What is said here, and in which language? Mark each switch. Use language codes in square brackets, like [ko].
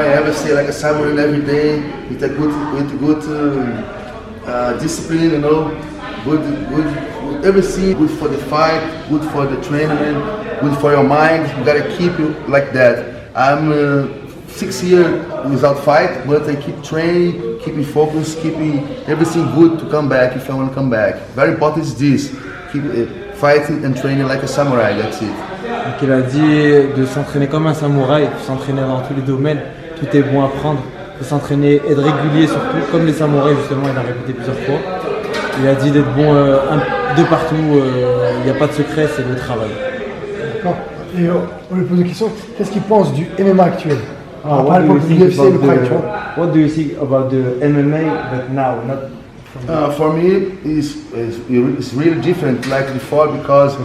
[en] I ever say like a samurai every day with good discipline, you know, good everything, good for the fight, good for the training, good for your mind. You gotta keep it like that. I'm 6 years without fight, but I keep training, keeping focus, keeping everything good to come back if I want to come back. Very important is this, keep fighting and training like a samurai, that's it. [fr] Donc il a dit de s'entraîner comme un samouraï, de s'entraîner dans tous les domaines, tout est bon à prendre, de s'entraîner, être régulier surtout, comme les samouraïs justement, il a répété plusieurs fois. Il a dit d'être bon de partout, il n'y a pas de secret, c'est le travail. D'accord. Et on lui pose une question, qu'est-ce qu'il pense du MMA actuel? [en] What do you think about the MMA but now, not for me, it's really different like before because